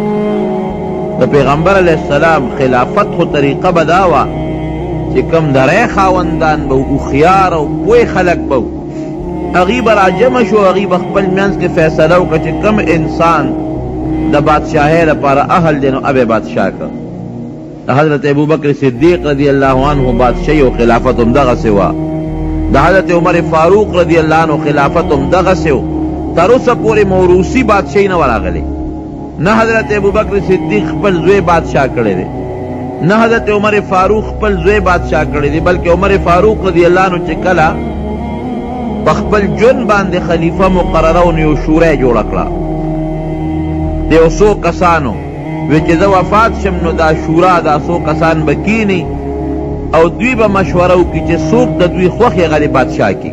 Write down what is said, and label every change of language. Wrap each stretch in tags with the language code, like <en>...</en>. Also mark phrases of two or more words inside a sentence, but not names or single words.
<ps>د پیغمبر</ps> <ar>علیہ السلام</ar> <ps>خلافت خو طریقه به دا وه چې کم د رای خاوندان به هوښیار او پوه خلک به هغوی به راجمع شو، هغوی به خپل منځ کې فیصله وکړه چې کم انسان د بادشاهۍ لپاره اهل دی نو ابې بادشاه کړه. د حضرت ابوبکر صدیق</ps> <ar>رضی اللہ عنہ</ar> <ps>بادشاہی و خلافت هم دغسې وه، د حضرت عمر فاروق</ps> <ar>رضی اللہ عنہ</ar> <ps>خلافت هم دغسې و، تر اوسه پورې موروثي بادشاهي نه وراغلې. نه حضرت ابوبکر صدیق خپل زوی بادشاہ کړی دی، نه حضرت عمر فاروق خپل زوی بادشاہ کړی دی، بلکې عمر فاروق</ps> <ar>رضی اللہ عنہ</ar> <ps>چې کله په خپل ژوند باندې خلیفه مقرره و نو یو شورا یې جوړه کړه د یو څو کسانو، وی چې زه وفات شم نو دا شورا دا څو کسان به کینی او دوی به مشوره وکړي چې څوک د دوی خوښ هغه د بادشاه کي.</ps>